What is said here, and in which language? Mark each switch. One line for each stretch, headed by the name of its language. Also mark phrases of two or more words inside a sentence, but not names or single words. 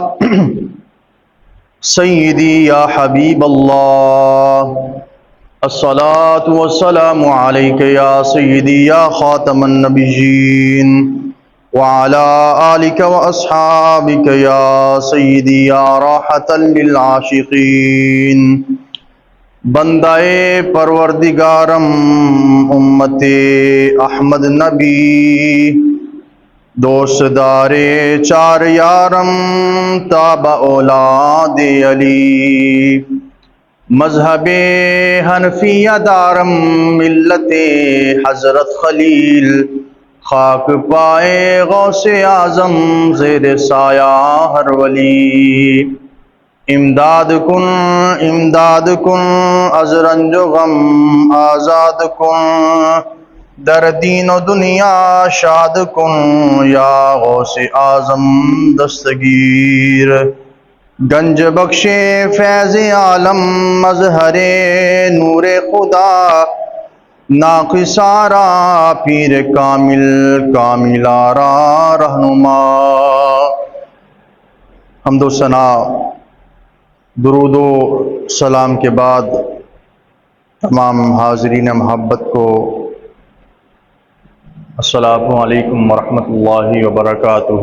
Arabic: سيدي يا حبيب الله الصلاة والسلام عليك يا سيدي يا خاتم النبيين وعلى آلك وأصحابك يا سيدي يا راحة للعاشقين
Persian: بندہ پروردگارم امت احمد نبی دوست دار چار یارم تابع اولاد علی مذہب حنفیہ دارم ملت حضرت خلیل خاک پائے غوث اعظم زیر سایہ ہر ولی امداد کن از رنج و غم آزاد کن در دین و دنیا شاد کن یا غوث اعظم دستگیر گنج بخش فیض عالم مظہر نور خدا ناقصارا پیر کاملارا رہنما
Urdu: حمد و ثنا درود و سلام کے بعد تمام حاضرین محبت کو
Arabic: السلام علیکم ورحمۃ اللہ وبرکاتہ۔